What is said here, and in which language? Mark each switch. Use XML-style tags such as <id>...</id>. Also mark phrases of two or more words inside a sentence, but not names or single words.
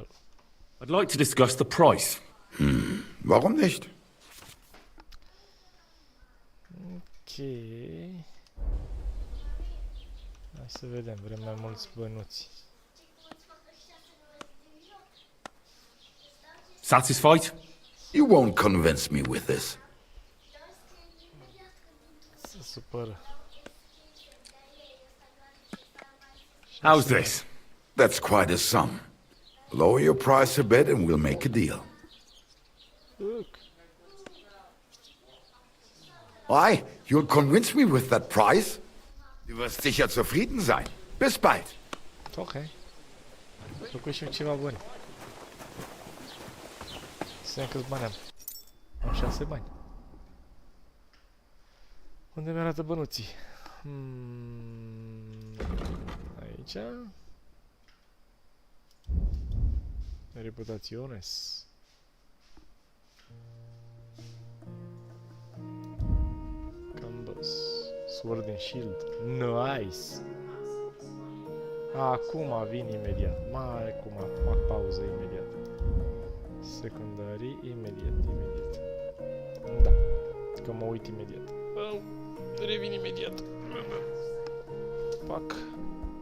<en>I'd like to discuss the price.</en> <de>Warum nicht?</de> <en>Ok.</en> <ro>Hai să vedem, vrem mai mulți bănuți.</ro> <en>Satisfied? You won't convince me with this.</en> <ro>Se supără.</ro> <en>How's this? That's quite a sum. Lower your price a bit and we'll make a deal. Look. Why? You'll convince me with that price?</en> <de>Du wirst sicher zufrieden sein. Bis bald.</de> <ro>Ok. Făcut și eu ceva bun. Să vedem câți bani am. Am 6 bani. Unde mi-arată bănuții? Aici. Reputaționes.</ro> <en>Canvas. Sword and Shield. Nice!</en> <ro>Acum vin imediat. Mai acum fac pauză imediat. Secundarii imediat. Da. că mă uit imediat. Revin imediat. Fuck.</ro>